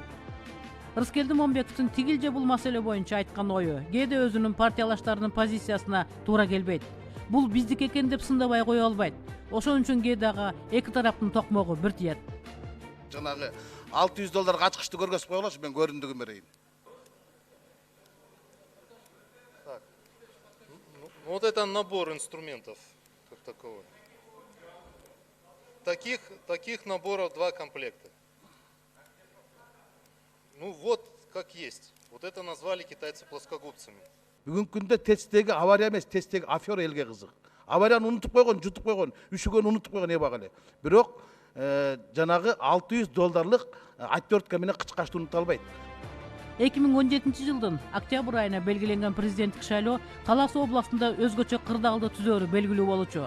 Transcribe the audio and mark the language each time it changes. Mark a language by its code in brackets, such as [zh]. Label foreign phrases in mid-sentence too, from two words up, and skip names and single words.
[ky] Рыскелди Момбековдун тигил же бул маселе боюнча айткан ою кээде өзүнүн партиялаштарынын позициясына туура келбейт. Бул биздики экен деп сындабай кое албайт. Ошон үчүн кээде ага эки тараптын токмогу бир тиет. Жанагы $600 ачкычты көргөзүп коелочу, мен көрүндүгүн берейин. [ru] Вот это набор инструментов как таковой. Таких наборов 2 комплекта. Ну вот как есть. Вот это назвали китайцы плоскогубцами. [ky] Бүгүнкү күндө тесттеги авария эмес, тесттеги афера элге кызык. Аварияны унутуп койгон, жутуп койгон, үшүгөн унутуп койгон эбак эле. Бирок жанагы $600 отвертка менен кычкачты унута албайт. 2017 жылдын октябрь айына белгиленген президенттик шайлоо Талас областында өзгөчө кырдаалды түзөөрү белгилүү болчу.